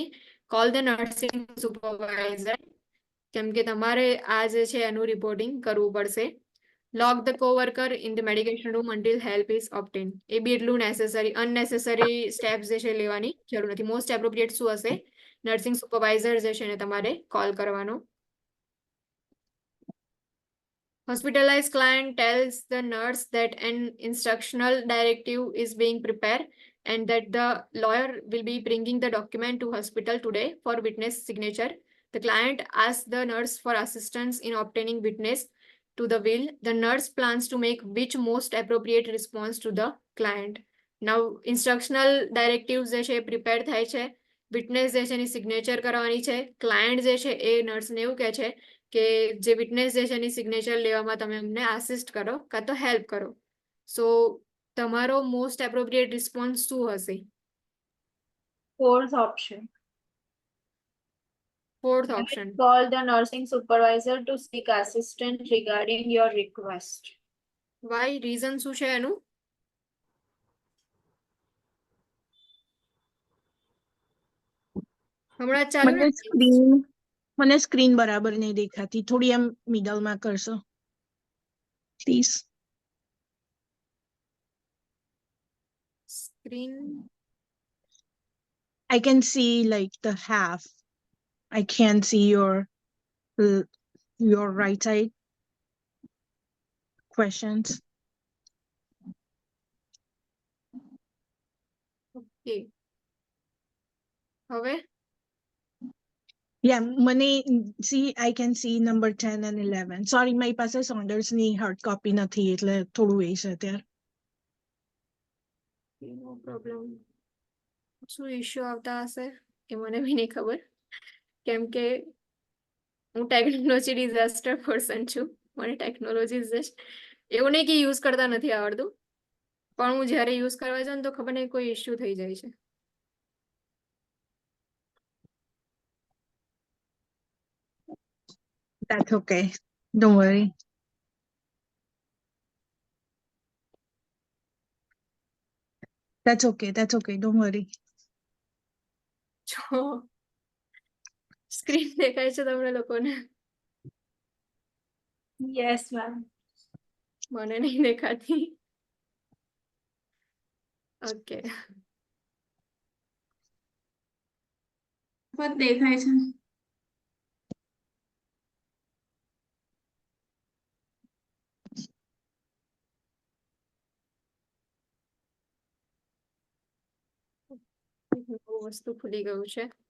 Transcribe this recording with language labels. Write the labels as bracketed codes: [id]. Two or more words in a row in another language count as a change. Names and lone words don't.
[en] call the nursing supervisor, [gu] કેમ કે તમારે આ જે છે એનું રિપોર્ટિંગ કરવું પડશે. [en] lock the coworker in the medication room until help is obtain. [gu] એ બી એટલું [en] unnecessary steps [gu] જે છે લેવાની જરૂર નથી. [en] most appropriate [gu] શું હશે? [en] nursing supervisor [gu] જે છે એને તમારે કોલ કરવાનો. [en] Hospitalized client tells the nurse that an instructional directive is being prepared and that the lawyer will be bringing the document to hospital today for witness signature. The client asks the nurse for assistance in obtaining witness to the will. The nurse plans to make which most appropriate response to the client? Now, instructional directives [gu] જે છે પ્રિપેર થાય છે, વિટનેસ જે છે એની સિગ્નેચર કરવાની છે. ક્લાયન્ટ જે છે એ નર્સને એવું કહે છે કે જે વિટનેસ જે છે એની સિગ્નેચર લેવામાં તમે અમને આસિસ્ટ કરો કાં તો હેલ્પ કરો. સો તમારો [en] most appropriate response [gu] શું હશે? [en] Fourth option. fourth option. Call the nursing supervisor to seek assistance regarding your request. [gu] વાય? રીઝન શું છે એનું? હમણાં જ ચાલુ મને સ્ક્રીન બરાબર નહીં દેખાતી, થોડી એમ મિડલમાં કરશો પ્લીઝ. સ્ક્રીન [en] I can see like the half. I can't see your right side questions. Okay. હવે Yeah, મને see I can see number 10 and 11. Sorry, [gu] મારી પાસે Saunders ની [en] hard copy [gu] નથી એટલે થોડું એ છે અત્યારે. [en] no problem. [gu] શું ઇશ્યુ આવતા હશે એ મને બી નહીં ખબર, કેમ કે હું [en] technology disaster person [gu] છું. મને ટેકનોલોજી એવું નહીં કે યુઝ કરતા નથી આવડતું, પણ હું જ્યારે યુઝ કરવા જાઉં ને તો ખબર નહીં કોઈ ઇશ્યુ થઈ જાય છે. [en] That's okay. Don't worry. That's okay. That's okay. Don't worry. [gu] જો સ્ક્રીન દેખાય છે તમને લોકોને? [en] Yes, ma'am. [gu] મને નહીં દેખાતી. ઓકે, પણ દેખાય છે. બહુ વસ્તુ ભૂલી ગયું છે.